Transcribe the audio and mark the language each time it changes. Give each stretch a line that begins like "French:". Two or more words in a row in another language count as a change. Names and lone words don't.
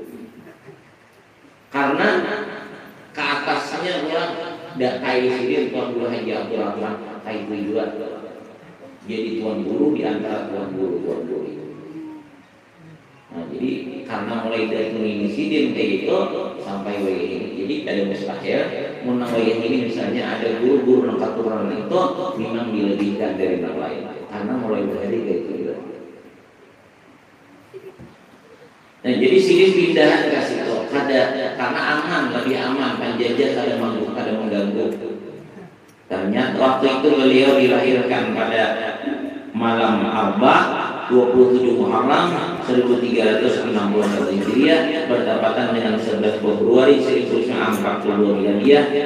Indonesian: Karena ke atasnya orang dakai Sidin tuan guru Haji Abdurrahman kayak itu juga jadi tuan guru di antara tuan guru itu. Nah, jadi karena mulai dari ini Sidin kayak itu sampai
Banjar: wayah ini,
Indonesian: jadi ada mustahil menang
Banjar: wayah ini
Indonesian: misalnya ada guru-guru nang keturunan itu memang dilebihkan dari yang lain karena mulai dari kayak itu juga. Nah, jadi Sidin pindahan ke situ karena aman, lebih aman, penjajah kada mengganggu. Ternyata waktu itu beliau dilahirkan pada malam Arba' 27 Muharram 1361 Hijriah bertepatan dengan 11 Februari 1942 Miladiah.